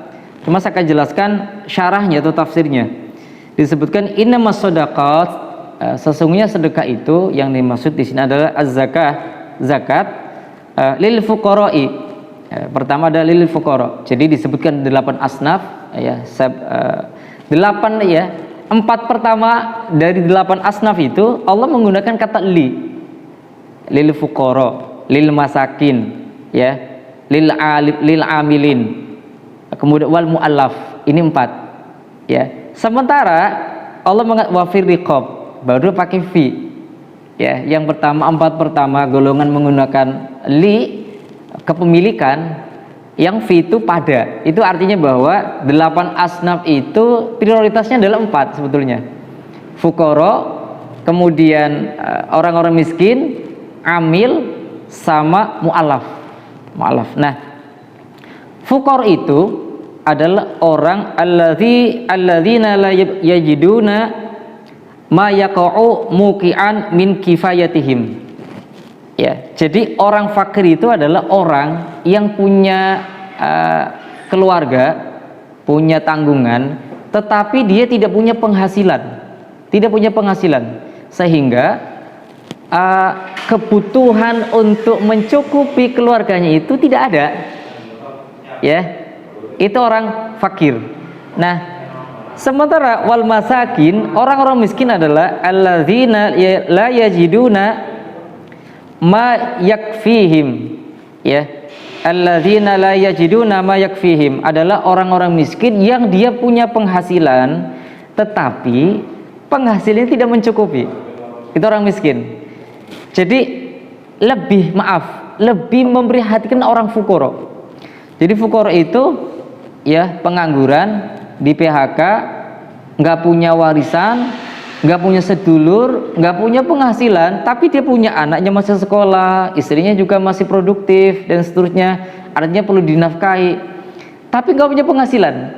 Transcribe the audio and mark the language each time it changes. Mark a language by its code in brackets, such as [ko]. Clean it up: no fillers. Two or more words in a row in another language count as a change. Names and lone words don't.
[id] Cuma saya akan jelaskan syarahnya atau tafsirnya. Disebutkan [ar] إنما الصدقات, [id] sesungguhnya sedekah itu yang dimaksud di sini adalah az-zakah, zakat, [ar] للفقراء. [id] Pertama adalah [ar] للفقراء. [id] Jadi disebutkan 8 asnaf, ya, 8, ya. 4 pertama dari 8 asnaf itu Allah menggunakan kata [ar] للفقراء للمساكين, [id] ya, [ar] للعاملين, [id] kemudian [ar] والمؤلفة. [id] Ini 4, ya. Sementara Allah mengatakan [ar] وفي الرقاب, [id] baru pakai fi, ya. Yang pertama, 4 pertama golongan menggunakan li, kepemilikan, yang fi itu pada. Itu artinya bahwa 8 asnaf itu prioritasnya adalah 4 sebetulnya. Fuqara, kemudian orang-orang miskin, amil, sama mu'alaf. Nah, fuqara itu adalah orang [ar] الذين لا يجدون ما يقع موقعا من كفايتهم. [id] Ya, jadi orang fakir itu adalah orang yang punya keluarga, punya tanggungan, tetapi dia tidak punya penghasilan, sehingga kebutuhan untuk mencukupi keluarganya itu tidak ada. Ya, itu orang fakir. Nah, sementara [ar] والمساكين, [id] orang-orang miskin adalah [ar] الذين لا يجدون ما يكفيهم, [id] ya, [ar] الذين لا يجدون ما يكفيهم [id] adalah orang-orang miskin yang dia punya penghasilan tetapi penghasilannya tidak mencukupi. Itu orang miskin. Jadi lebih memperhatikan orang fuqara. Jadi fuqara itu, ya, pengangguran, di PHK, nggak punya warisan, nggak punya sedulur, nggak punya penghasilan, tapi dia punya anaknya masih sekolah, istrinya juga masih produktif dan seterusnya, artinya perlu dinafkahi, tapi nggak punya penghasilan.